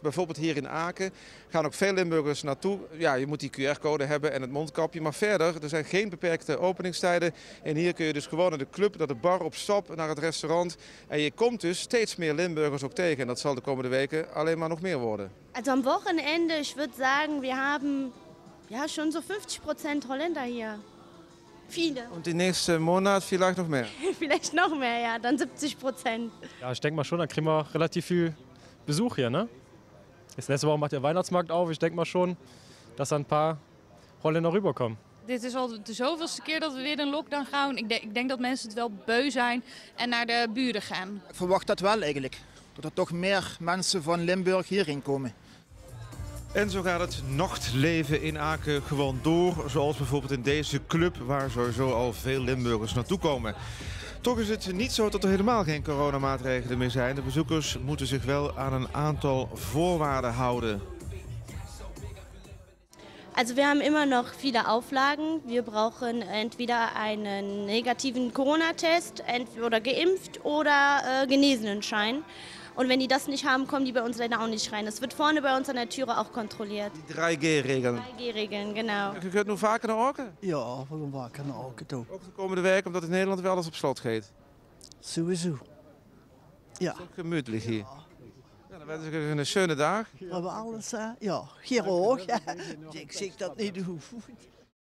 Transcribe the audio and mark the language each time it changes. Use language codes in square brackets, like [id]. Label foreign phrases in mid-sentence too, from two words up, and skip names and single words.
[nl] Bijvoorbeeld hier in Aken gaan ook veel Limburgers naartoe. Ja, je moet die QR-code hebben en het mondkapje, maar verder, er zijn geen beperkte openingstijden. En hier kun je dus gewoon naar de club, naar de bar, op stap, naar het restaurant. En je komt dus steeds meer Limburgers ook tegen. En dat zal de komende weken alleen maar nog meer worden. [de] Also am Wochenende, ich würde sagen, wir haben ja schon so 50% Holländer hier. Viele. Und die nächste Monat vielleicht noch mehr? Vielleicht noch mehr, ja, dann 70%. Ja, ich denke mal schon, dann kriegen wir relativ viel Besuch hier, ne? Jetzt nächste Woche macht der Weihnachtsmarkt auf. Ich denke mal schon, dass da ein paar Holländer rüberkommen. [nl] Dit is al de zoveelste keer dat we weer in lockdown gaan. Ik denk dat mensen het wel beu zijn en naar de buren gaan. Ik verwacht dat wel eigenlijk. Dat er toch meer mensen van Limburg hierheen komen. En zo gaat het nachtleven in Aken gewoon door. Zoals bijvoorbeeld in deze club waar sowieso al veel Limburgers naartoe komen. Toch is het niet zo dat er helemaal geen coronamaatregelen meer zijn. De bezoekers moeten zich wel aan een aantal voorwaarden houden. [de] Also wir haben immer noch viele Auflagen. Wir brauchen entweder einen negativen Corona-Test oder geimpft oder Genesenenschein. Und wenn die das nicht haben, kommen die bei uns leider auch nicht rein. Das wird vorne bei uns an der Türe auch kontrolliert. Die 3G-regeln. 3G-Regeln, genau. [nl] Je kunt nu vaker naar Aken? Ja, we gaan vaker naar Aken toe. Ook de komende week, omdat in Nederland wel alles op slot gaat. [de] Sowieso. Ja. [nl] Het is ook gemütlich hier. Ja, dan wens ik u een schöne dag. We hebben alles, ja, hier ook. Ik zeg dat niet hoeft.